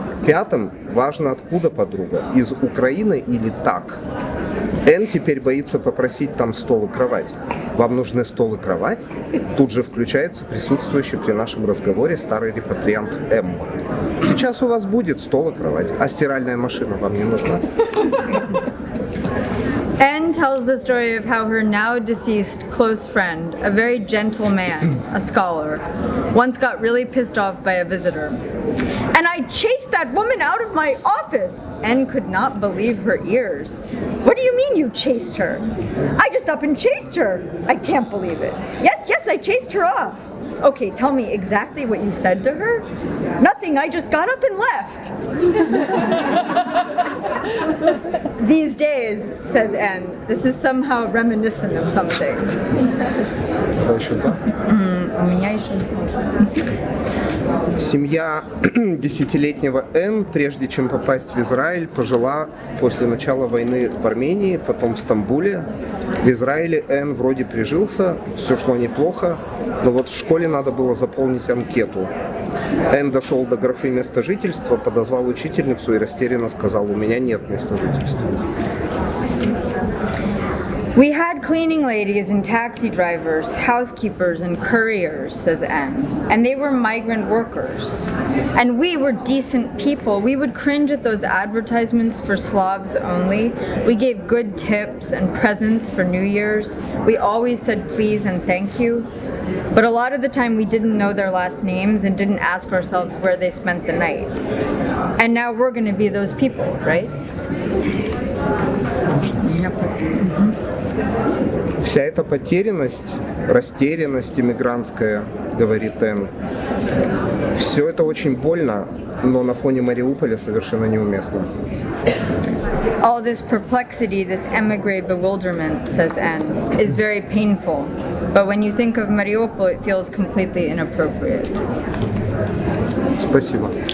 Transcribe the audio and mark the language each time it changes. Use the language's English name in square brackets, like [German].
[Russian] Пятым важно, откуда подруга, из Украины или так. Энн теперь боится попросить там стол и кровать. Вам нужны стол и кровать? Тут же включается присутствующий при нашем разговоре старый репатриант М. Сейчас у вас будет стол и кровать, а стиральная машина вам не нужна? [English] Anne tells the story of how her now deceased close friend, a very gentle man, a scholar, once got really pissed off by a visitor. And I chased that woman out of my office! Anne could not believe her ears. What do you mean you chased her? I just up and chased her. I can't believe it. Yes, I chased her off. Okay, tell me exactly what you said to her. Nothing, I just got up and left. These days, says Anne, this is somehow reminiscent of some things. [Russian] У меня еще. Семья десятилетнего Н, прежде чем попасть в Израиль, пожила после начала войны в Армении, потом в Стамбуле. В Израиле Н вроде прижился, все шло неплохо, но вот в школе надо было заполнить анкету. Н дошел до графы места жительства, подозвал учительницу и растерянно сказал: у меня нет места жительства. [English] We had cleaning ladies and taxi drivers, housekeepers and couriers, says Anne, and they were migrant workers. And we were decent people. We would cringe at those advertisements for Slavs only. We gave good tips and presents for New Year's. We always said please and thank you. But a lot of the time we didn't know their last names and didn't ask ourselves where they spent the night. And now we're going to be those people, right? [Russian] Вся эта потерянность, растерянность иммигрантская, говорит Энн, все это очень больно, но на фоне Мариуполя совершенно неуместно. [English] All this perplexity, this emigre bewilderment, says Anne, is very painful. But when you think of Mariupol, it feels completely inappropriate. [Russian] Спасибо.